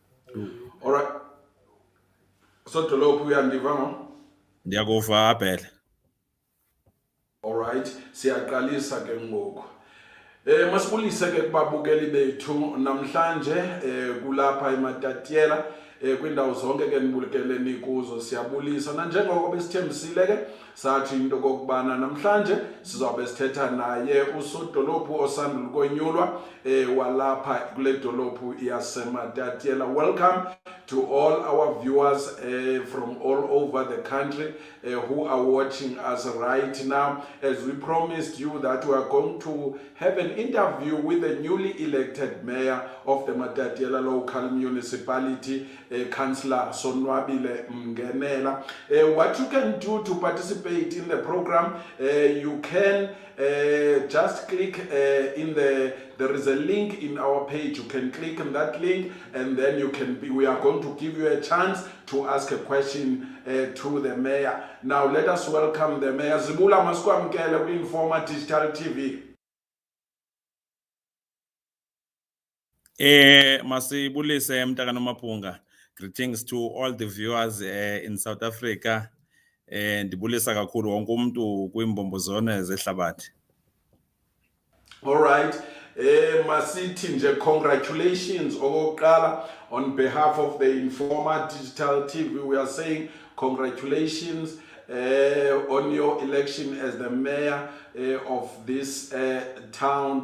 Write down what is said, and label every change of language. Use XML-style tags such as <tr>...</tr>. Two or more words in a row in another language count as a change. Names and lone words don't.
<en>All right. So</en> <xh>Dolophu uyandiva ngo? Ndiyakuva phela.</xh> <en>All right.</en> <xh>Siyaqalisa ke ngoku. Masibulise ke kubabukeli bethu namhlanje kulapha eMatatiele kwindawo zonke ke nibukeleni kuzo siyabulisa na njengoko besithembisile ke sathi into kokubana namhlanje sizabe sithetha naye usodolophu osandul konyulwa walapha kule dolophu yaseMatatiele.</xh> <en>Welcome to all our viewers from all over the country who are watching us right now. As we promised you that we are going to have an interview with the newly elected mayor of the Matatiele Local Municipality, Cllr Sonwabile Mngenela. What you can do to participate in the program, you can just click there is a link in our page. You can click on that link and then we are going to give you a chance to ask a question to the mayor. Now let us welcome the mayor.</en> <xh>Zibula Maskwamkele kwi-Informa Digital TV. Masibulise mntaka nomaphunga.</xh> <en>Greetings to all the viewers in South Africa.</en> <xh>Ndibulisa kakhulu wonke umuntu kwimbombo zone zehlabathi.</xh> <en>All right.</en> <xh>Masithi nje congratulations okokuqala</xh> <en>on behalf of the Informa Digital TV. We are saying congratulations on your election as the mayor of this town.</en>